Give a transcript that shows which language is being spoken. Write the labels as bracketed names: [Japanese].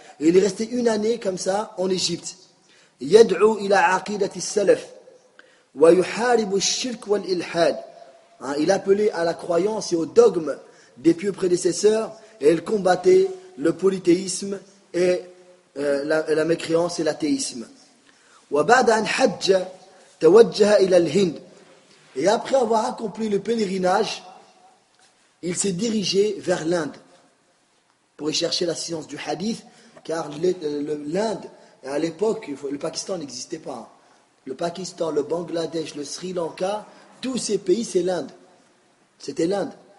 [French] Il est resté une année comme ça en Égypte. [Arabic] يدعو إلى عقيدة السلف ويحارب الشرك والإلحاد. [French] Il appelait à la croyance et au dogme des pieux prédécesseurs et il combattait le polythéisme et la mécréance et l'athéisme. [Arabic] وبعد أن حج توجه إلى الهند. [French] Et après avoir accompli le pèlerinage, il s'est dirigé vers l'Inde pour y chercher la science du hadith, car l'Inde, à l'époque, le Pakistan n'existait pas. Le Pakistan, le Bangladesh, le Sri Lanka, tous ces pays, c'est l'Inde. C'était l'Inde.